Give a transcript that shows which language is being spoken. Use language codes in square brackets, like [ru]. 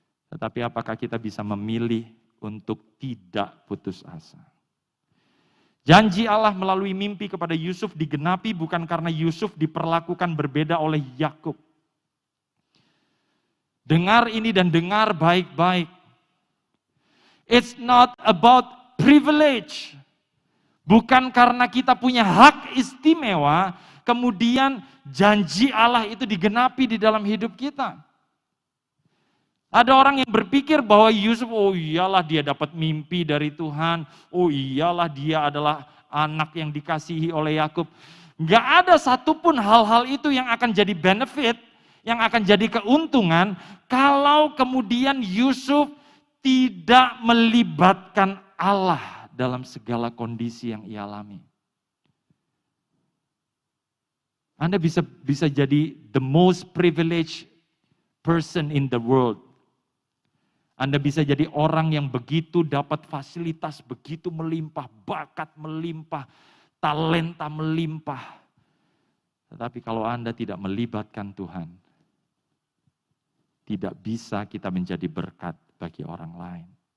[id] Tetapi apakah kita bisa memilih untuk tidak putus asa? Janji Allah melalui mimpi kepada Yusuf digenapi bukan karena Yusuf diperlakukan berbeda oleh Yakub. Dengar ini dan dengar baik-baik. [en] It's not about privilege. [id] Bukan karena kita punya hak istimewa, kemudian janji Allah itu digenapi di dalam hidup kita. Ada orang yang berpikir bahwa Yusuf, oh iyalah dia dapat mimpi dari Tuhan, oh iyalah dia adalah anak yang dikasihi oleh Yakub. Enggak ada satupun hal-hal itu yang akan jadi benefit, yang akan jadi keuntungan, kalau kemudian Yusuf tidak melibatkan Allah dalam segala kondisi yang ia alami. Anda bisa jadi [en] the most privileged person in the world. [id] Anda bisa jadi orang yang begitu dapat fasilitas, begitu melimpah, bakat melimpah, talenta melimpah. Tetapi kalau Anda tidak melibatkan Tuhan, tidak bisa kita menjadi berkat bagi orang lain.